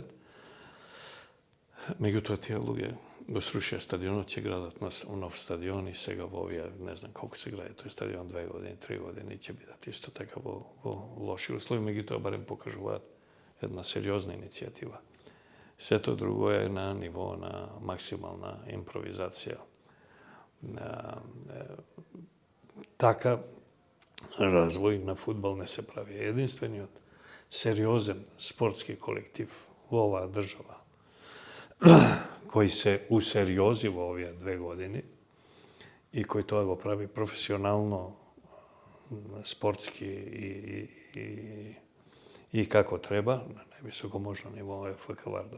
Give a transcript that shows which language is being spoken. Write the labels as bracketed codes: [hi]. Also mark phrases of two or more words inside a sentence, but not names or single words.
[mk] Меѓутоа тие луѓе го срушија стадионот, ќе градат нов стадион и сега во овие, не знам колку се гради тој стадион, 2 години, 3 години, ќе бидат исто така во лоши услови, меѓутоа барем покажуваат една сериозна иницијатива. Сето друго е на ниво на максимална импровизација. Така развој на фудбал не се прави. Jedinstveniот сериозен спортски колектив во оваа држава, кој се усериози во овие 2 години и кој тоа го прави професионално, спортски и како треба, на највисоко можно ниво е ФК Вардар.